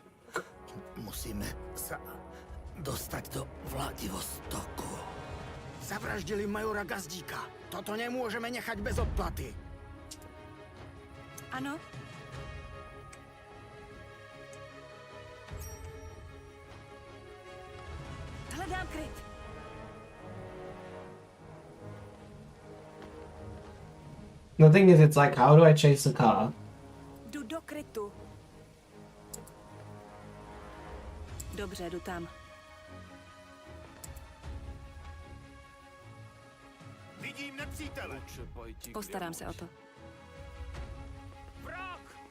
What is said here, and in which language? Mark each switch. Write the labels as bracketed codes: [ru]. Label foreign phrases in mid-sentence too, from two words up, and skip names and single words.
[sk] Musíme sa dostať do Vladivostoku. Zavraždili majora Gazdíka. Toto nemôžeme nechať bez odplaty. [cs] Ano? Hledám kryt. [en] The thing is, it's like, how do I chase the car? [cs] Jdu do krytu. Dobře, jdu tam. Vidím nepřítele. Postarám se o to. Vrah!